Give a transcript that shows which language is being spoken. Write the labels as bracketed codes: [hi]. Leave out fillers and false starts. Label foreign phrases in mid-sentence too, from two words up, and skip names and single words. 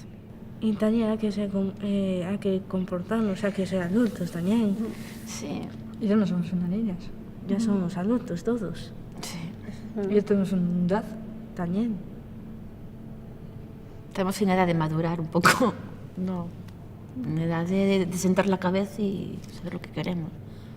[gl] E tamén hai que comportarnos, hai que ser adultos tamén. Sí, E ya non somos unhas niñas. Ya somos adultos todos, sí. E ya temos un edad. tamén. Temos en edad de madurar un pouco, No. [es] en edad de sentar la cabeza e saber lo que queremos.